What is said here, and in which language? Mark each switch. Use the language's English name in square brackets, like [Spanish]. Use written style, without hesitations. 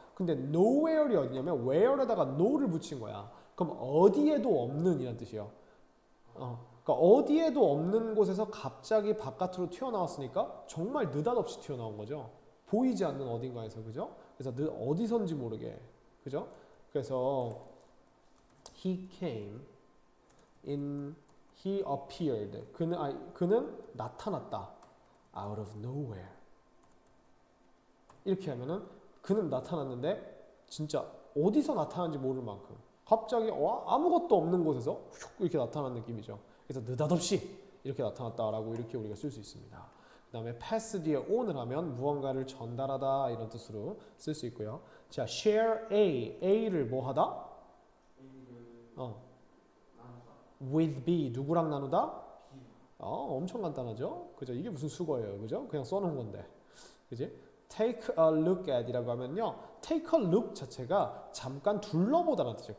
[Korean] 근데 nowhere이 어디냐면 where에다가 no를 붙인 거야. 그럼 어디에도 없는 이란 뜻이에요. 그러니까 어디에도 없는 곳에서 갑자기 바깥으로 튀어나왔으니까 정말 느닷없이 튀어나온 거죠. 보이지 않는 어딘가에서, 그죠? 그래서 어디선지 모르게, 그죠? 그래서 [English] he came in, he appeared. [Korean] 그는 나타났다. [English] out of nowhere. [Korean] 이렇게 하면은 그는 나타났는데 진짜 어디서 나타난지 모를 만큼 갑자기 아무것도 없는 곳에서 휙 이렇게 나타난 느낌이죠. 그래서 느닷없이 이렇게 나타났다라고 이렇게 우리가 쓸 수 있습니다. 그 다음에 pass 뒤에 on을 하면 무언가를 전달하다 이런 뜻으로 쓸 수 있고요. 자, share A를 뭐 하다? with B 누구랑 나누다? 엄청 간단하죠? 그죠? 이게 무슨 수거예요, 그죠? 그냥 써놓은 건데, 그지? [English] Take a look at [Korean] 이라고 하면요, [English] take a look [Korean] 자체가 잠깐 둘러보다라는 뜻이에요.